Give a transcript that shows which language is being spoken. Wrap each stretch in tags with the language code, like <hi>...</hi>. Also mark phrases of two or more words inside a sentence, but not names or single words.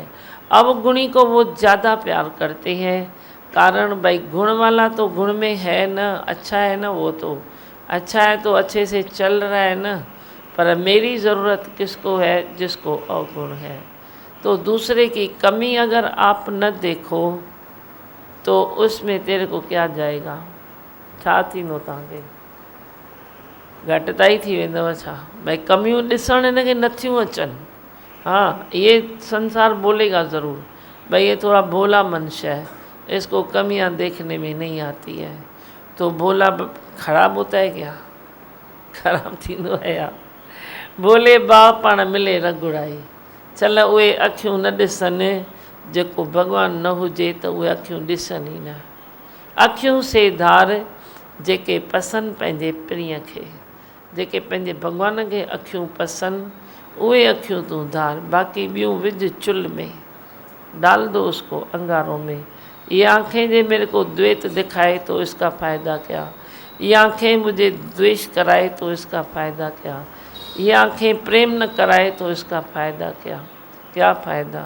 <hi>अवगुणी को वो ज़्यादा प्यार करते हैं, कारण भाई गुण वाला तो गुण में है ना, अच्छा है ना, वो तो अच्छा है तो अच्छे से चल रहा है ना, पर मेरी ज़रूरत किसको है, जिसको अवगुण है। तो दूसरे की कमी अगर आप न देखो तो उसमें तेरे को क्या जाएगा,</hi> <sd>छा थींदो तव्हांखे, घटिताई थी वेंदव छा। भाई कमियूं ॾिसण हिनखे नथियूं अचनि,</sd> <hi>हाँ ये संसार बोलेगा ज़रूर, भाई ये थोड़ा भोला मनुष्य है, इसको कमियां देखने में नहीं आती है। तो भोला खराब होता है क्या,</hi> <sd>खराब थींदो है या। भोले बाप पाण मिले रघुड़ाई, चल उहे अखियूं न ॾिसनि, जेको भॻवान न हुजे त उहे अखियूं ॾिसनि ई न। अखियूं से धार जेके पसंदि पंहिंजे प्रिय खे, जेके पंहिंजे भॻवान खे अखियूं पसंदि, उहे अखियूं तूं धार, बाक़ी ॿियूं विझ चुल्ह में,</sd> <hi>डाल दो उसको अंगारों में। ये आँखें जो मेरे को द्वेष दिखाए तो इसका फ़ायदा क्या, ये आँखें मुझे द्वेष कराए तो इसका फ़ायदा क्या, ये आँखें प्रेम न कराए तो इसका फ़ायदा क्या, क्या फ़ायदा।</hi>